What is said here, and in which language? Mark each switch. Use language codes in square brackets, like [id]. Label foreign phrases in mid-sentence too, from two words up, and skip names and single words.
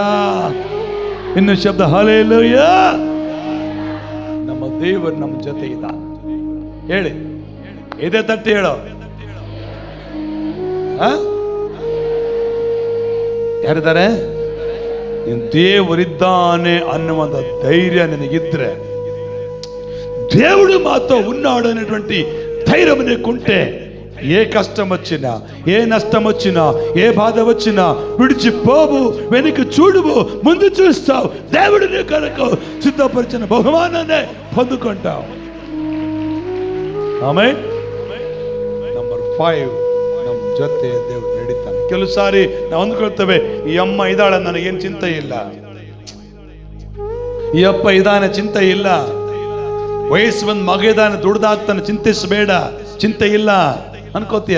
[kn] ಇನ್ನು ಶಬ್ದ ಹಲ್ಲೆಲೂಯಾ. ನಮ್ಮ ದೇವರು ನಮ್ಮ ಜೊತೆ ಇದ್ದಾನೆ. ಹೇಳಿ, ಇದೇ ತಟ್ಟಿ ಹೇಳೋ. ಯಾರಿದ್ದಾರೆ? ನಿನ್ ದೇವರಿದ್ದಾನೆ ಅನ್ನುವಂಥ ಧೈರ್ಯ ನಿನಗಿದ್ರೆ, [te] దేవుడు మాతో ఉన్నాడనేటువంటి ధైర్యం నీకుంటే ఏ కష్టం వచ్చినా, ఏ నష్టం వచ్చినా, ఏ బాధ వచ్చినా విడిచిపోవు, వెనక్కి చూడువు, ముందు చూస్తావు. దేవుడు నీ కొరకు సిద్ధపరిచిన బహుమానాన్ని పొందుకుంటావు. [kn] ಆಮೇಲೆ ನಂಬರ್ 5, ನಮ್ಮ ಜೊತೆ ದೇವರು ನಡೀತಾನೆ. ಕೆಲವು ಸಾರಿ ನಾವು ಅಂದ್ಕೊಳ್ತೇವೆ, ಈ ಅಮ್ಮ ಇದ್ದಾಳೆ ನನಗೇನು ಚಿಂತೆ ಇಲ್ಲ, ಈ ಅಪ್ಪ ಇದಾನೆ ಚಿಂತೆ ಇಲ್ಲ, ವಯಸ್ಸು ಬಂದ್ ಮಗ ಇದ್ದಾನೆ ದುಡ್ದಾಗ್ತಾನೆ ಚಿಂತಿಸಬೇಡ, ಚಿಂತೆ ಇಲ್ಲ ಅನ್ಕೋತೀಯ.